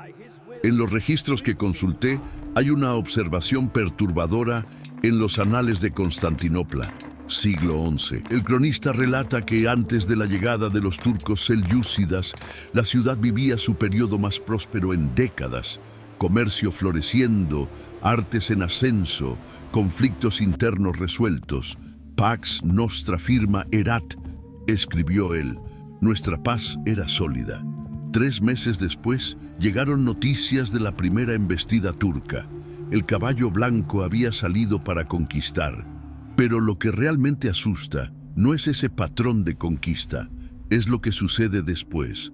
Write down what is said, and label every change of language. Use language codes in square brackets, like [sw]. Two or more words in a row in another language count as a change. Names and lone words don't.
[es] En los registros que consulté, hay una observación perturbadora en los anales de Constantinopla, siglo XI. El cronista relata que antes de la llegada de los turcos selyúcidas, la ciudad vivía su periodo más próspero en décadas, comercio floreciendo, artes en ascenso, conflictos internos resueltos. [la] Pax nostra firma erat, [es] escribió él. Nuestra paz era sólida. 3 meses después llegaron noticias de la primera embestida turca. El caballo blanco había salido para conquistar. Pero lo que realmente asusta no es ese patrón de conquista, es lo que sucede después.